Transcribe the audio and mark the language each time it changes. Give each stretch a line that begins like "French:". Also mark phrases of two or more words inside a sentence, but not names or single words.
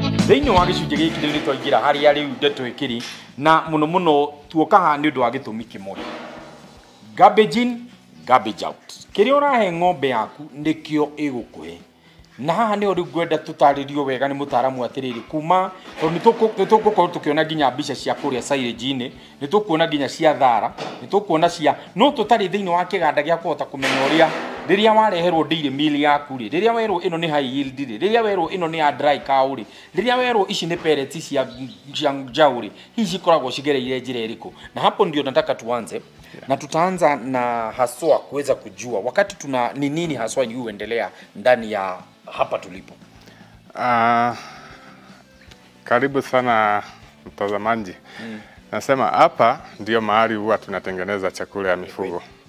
Kikuyu: Thĩinĩ wa gĩcunjĩ gĩkĩ rĩu nĩ twaingĩra harĩa rĩu ndeto ĩkĩrĩ na mũno tuoka haha nĩ ũndũ wa gĩtũmi kĩmwe.
English: Garbage in, garbage out.
Kikuyu: Kĩrĩa ũrahe ng'ombe yaku nĩkĩo ĩgũkũhe. Na haha nĩho rĩu ngwenda tũtarĩrio wega nĩ mũtaaramu atĩrĩrĩ kuma tondũ nĩtũgũkorwo tũkĩona nginya mbica cia kũrĩa silage-inĩ, nĩtũkuona nginya cia thara, nĩtũkuona cia no tũtarĩ thĩinĩ wa kĩganda gĩa kũhota kũmenya ũrĩa rĩrĩa wareherwo
English: dairy meal
Kikuyu: yaku rĩ, rĩrĩa werwo ĩno nĩ
English: high yield
Kikuyu: rĩ, rĩrĩa werwo ĩno nĩ ya
English: dry cow
Kikuyu: rĩ, rĩrĩa werwo ici nĩ pellets cia njaũ rĩ, hizi cikoragwo cigereire njĩra ĩrĩkũ.
Swahili: Na hapo ndio nataka tuanze na tutaanza na haswa kuweza kujua wakati tuna ni nini haswa yuendelea ndani ya hapa tulipo. Karibu sana mtazamaji. Nasema hapa ndio mahali huwa tunatengeneza chakula ya mifugo.